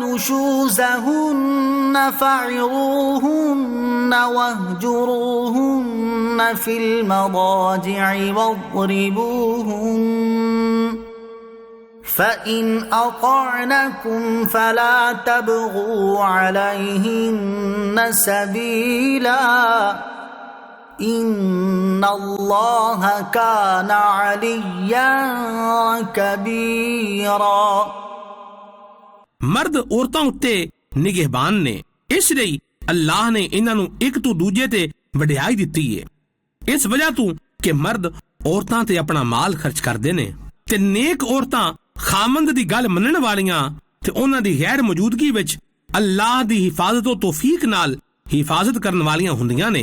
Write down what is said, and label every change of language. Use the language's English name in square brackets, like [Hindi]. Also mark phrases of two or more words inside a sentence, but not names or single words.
[Arabic] نشوزهن فعظوهن واهجروهن في المضاجع واضربوهن فإن أطعنكم فلا تبغوا عليهن سبيلا إن الله كان عليا كبيرا। [Punjabi] ਮਰਦ ਔਰਤਾਂ ਉੱਤੇ ਨਿਗਹਿਬਾਨ ਨੇ, ਇਸ ਲਈ ਅੱਲਾਹ ਨੇ ਇਹਨਾਂ ਨੂੰ ਇੱਕ ਤੋਂ ਦੂਜੇ ਤੇ ਵਡਿਆਈ ਦਿੱਤੀ ਹੈ। ਇਸ ਵਜ੍ਹਾ ਤੋਂ ਕਿ ਮਰਦ ਔਰਤਾਂ ਤੇ ਆਪਣਾ ਮਾਲ ਖਰਚ ਕਰਦੇ ਨੇ ਤੇ ਨੇਕ ਔਰਤਾਂ ਖਾਮੰਦ ਦੀ ਗੱਲ ਮੰਨਣ ਵਾਲੀਆਂ ਤੇ ਉਹਨਾਂ ਦੀ ਗੈਰ ਮੌਜੂਦਗੀ ਵਿੱਚ ਅੱਲਾਹ ਦੀ ਹਿਫਾਜ਼ਤ ਤੋਂ ਤੌਫੀਕ ਨਾਲ ਹਿਫਾਜ਼ਤ ਕਰਨ ਵਾਲੀਆਂ ਹੁੰਦੀਆਂ ਨੇ।